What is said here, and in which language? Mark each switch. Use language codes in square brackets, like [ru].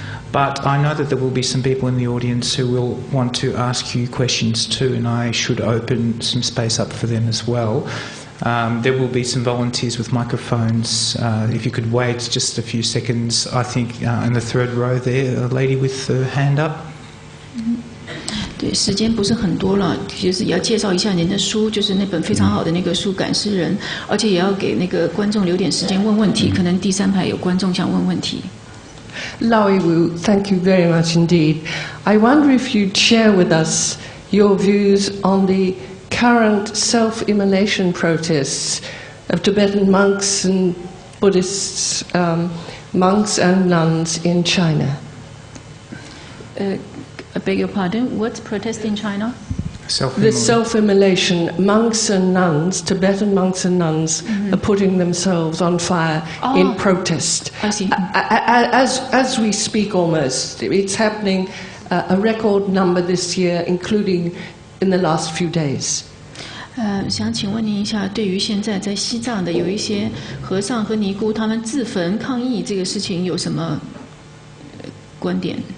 [en] But I know that there will be some people in the audience who will want to ask you questions too, and I should open some space up for them as well. There will be some volunteers with microphones. If you could wait just a few seconds, I think in the third row there, a lady with her hand up. [zh] 对，时间不是很多了，就是也要介绍一下您的书，就是那本非常好的那个书《赶尸人》，而且也要给那个观众留点时间问问题，可能第3排有观众想问问题。 [en] Liao Yiwu, thank you very much indeed. I wonder if you'd share with us your views on the current self-immolation protests of Tibetan monks and Buddhists, monks and nuns in China. I beg your pardon, what's protest in China? The self-immolation, monks and nuns, Tibetan monks and nuns are putting themselves on fire in protest. I see. As we speak almost, it's happening a record number this year, including in the last few days. [zh] 想请问您一下，对于现在在西藏的有一些和尚和尼姑他们自焚抗议这个事情有什么观点？